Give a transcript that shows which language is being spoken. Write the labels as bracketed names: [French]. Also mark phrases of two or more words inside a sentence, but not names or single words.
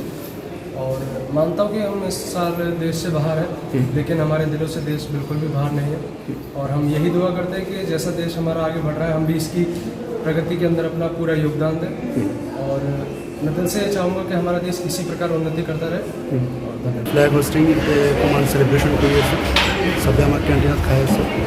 [Hindi] और मानता हूँ कि हम इस साल देश से बाहर हैं, लेकिन हमारे दिलों से देश बिल्कुल भी बाहर नहीं है। और हम यही दुआ करते हैं कि जैसा देश हमारा आगे बढ़ रहा है, हम भी इसकी प्रगति के अंदर अपना पूरा योगदान दें। और मैं दिल से चाहूँगा कि हमारा देश इसी प्रकार उन्नति करता रहे। [English] flag hoisting [Assamese] অকণমান চেলিব্ৰেশ্যন কৰি আছোঁ, চবে আমাৰ কেণ্টিনত খাই আছে।